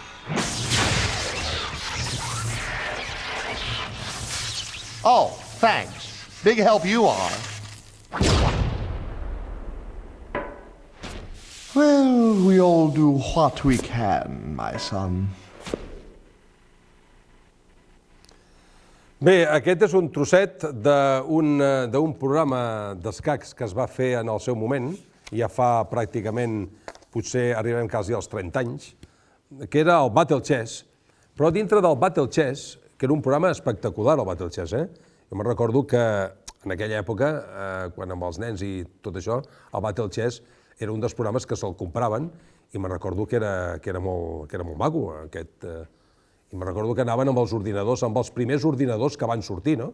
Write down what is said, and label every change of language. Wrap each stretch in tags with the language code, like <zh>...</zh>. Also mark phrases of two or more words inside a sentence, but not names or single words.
<en>Oh, thanks. Big help you are. Well, we all do what we can, my son.</en> <ca>Bé, aquest és un trosset d'un programa d'escacs que es va fer en el seu moment, ja fa pràcticament, potser arribem quasi als 30 anys, que era el Battle Chess, però dintre del Battle Chess, que era un programa espectacular, el Battle Chess, Jo me'n recordo que en aquella època, quan amb els nens i tot això, el Battle Chess era un dels programes que se'l compraven i me'n recordo que era molt maco, i me'n recordo que anaven amb els ordinadors, amb els primers ordinadors que van sortir, no?</ca>